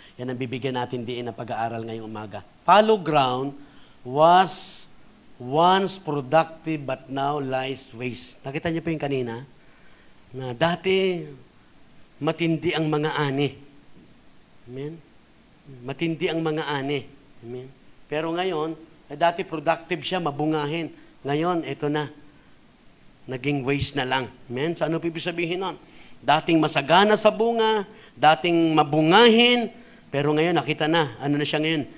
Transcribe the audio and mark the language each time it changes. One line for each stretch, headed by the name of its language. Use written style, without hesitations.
Filipino: Yan ang bibigyan natin diin na pag-aaral ngayong umaga.
English: Fallow ground was once productive but now lies waste.
Filipino: Nakita niyo po yung kanina? Na dati matindi ang mga ani. Amen? Matindi ang mga ani. Amen? Pero ngayon, dati productive siya, mabungahin. Ngayon, ito na. Naging waste na lang. Amen? So ano po ibig sabihin nun? Dating masagana sa bunga, dating mabungahin, pero ngayon nakita na. Ano na siya ngayon?